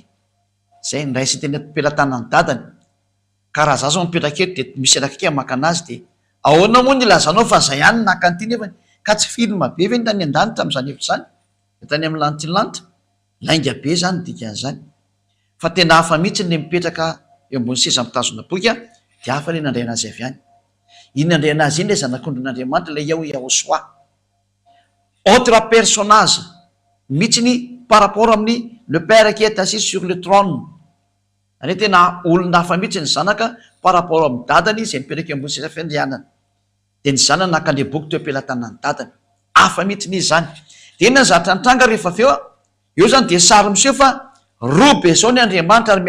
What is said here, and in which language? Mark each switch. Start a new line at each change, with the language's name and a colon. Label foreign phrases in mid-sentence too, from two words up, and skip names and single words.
Malagasy: zay ndraisy teny am-pelantanany dadany ka raha za zao mipetraka eto de misy anakake maka anazy de ahoana moa ny ilazanao fa zay ihany naka an'ity nefany ka tsy filma be ve ny tany an-danitra am'izany efitra zany de tany amin'ny lanitry lainga be zany dikan'izany fa tena hafa mihitsy le mipetraka eo ambony seza mitazona boky de hafa le nandray anazy avy any iny nandray anazy iny le zanak'ondrin'Andriamanitra le Yehosoa
French: autre personnage
Malagasy: mihitsy ny
French: par rapport
Malagasy: amin'ny
French: le père qui est assis sur le trône
Malagasy: ane tena olona hafa mihitsy ny zanaka
French: par rapport
Malagasy: amin'ny dadany zay mipetraka eo ambony seza fiandrianana de ny zanany nakandre boky teo am-pelantanany dadany hafa mihitsy n'izy zany de iny zatra nitranga rehefa aveo eo zany de sary miseho fa robe zao ny Andriamanitra ary